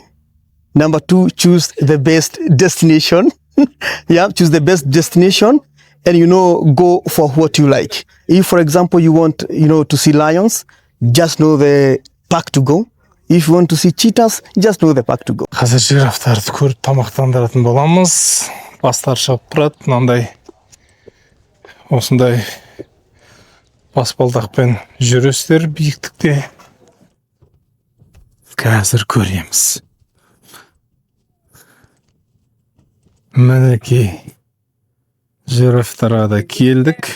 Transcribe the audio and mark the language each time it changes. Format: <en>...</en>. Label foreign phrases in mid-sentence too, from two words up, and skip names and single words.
<en>#2, choose the best destination. Yeah, choose the best destination and, go for what you like. If, for example, you want, to see lions, just know the park to go. If you want to see cheetahs, just know the park to go.</en> <kk>Қазір жирафтарды көріп тамақтандыратын боламыз. Бастар шығып тұрады, мынандай осындай баспалдақпен жүресіздер биіктікте. Қазір көреміз. Мінекей жирафтарға да келдік.</kk>